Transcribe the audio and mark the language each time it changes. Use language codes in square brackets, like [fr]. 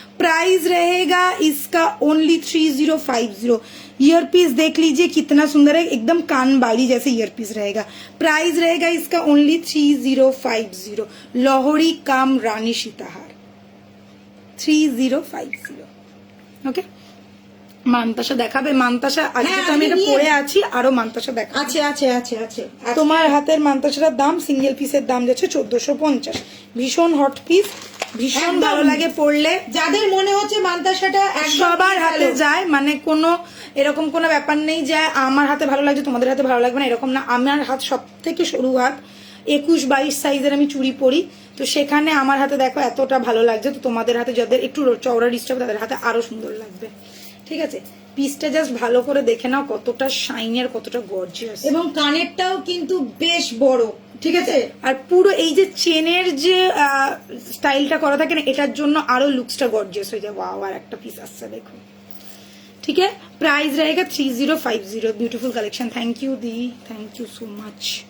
[hi] Price रहेगा इसका only 3050। Year piece देख लीजिए कितना सुंदर है, एकदम कान बाली जैसे ईयर पीस रहेगा। प्राइस रहेगा इसका ओनली 3050, लाहौरी काम रानी सीताहार 3050। [bn] ओके, মানতাসা দেখাবে? মানতাসা আজকে তো আমি এটা পরে আছি, আরো মানতাসা দেখা আছে আছে আছে আছে। তোমার হাতের মানতাসাটার দাম সিঙ্গেল পিসের দাম যাচ্ছে 1450। ভীষণ হট পিস, ভীষণ ভালো লাগে পরলে। যাদের মনে হচ্ছে মান্তাসাটা সবার হাতে যায়, মানে কোনো এরকম কোনো ব্যাপার নেই যে আমার হাতে ভালো লাগছে তোমাদের হাতে ভালো লাগবে না, এরকম না। আমার হাত সব থেকে সরু হাত, 21-22 সাইজের আমি চুড়ি পরি, তো সেখানে আমার হাতে দেখো এতটা ভালো লাগছে, তো তোমাদের হাতে যাদের একটু চওড়া ডিস্টার্ব তাদের হাতে আরো সুন্দর লাগবে, ঠিক আছে। পিসটা জাস্ট ভালো করে দেখে নাও কতটা শাইনি আর কতটা গর্জিয়াস, এবং কানেরটাও কিন্তু বেশ বড়, ঠিক আছে। আর পুরো এই যে চেনের যে স্টাইলটা করা থাকে না, এটার জন্য আরো লুকসটা গর্জিয়াস হয়ে যায়। ওয়াও, আর একটা পিস আসছে দেখো, [hi] ठीक है। प्राइस रहेगा 3050। [en] Beautiful collection, thank you दी, thank you so much.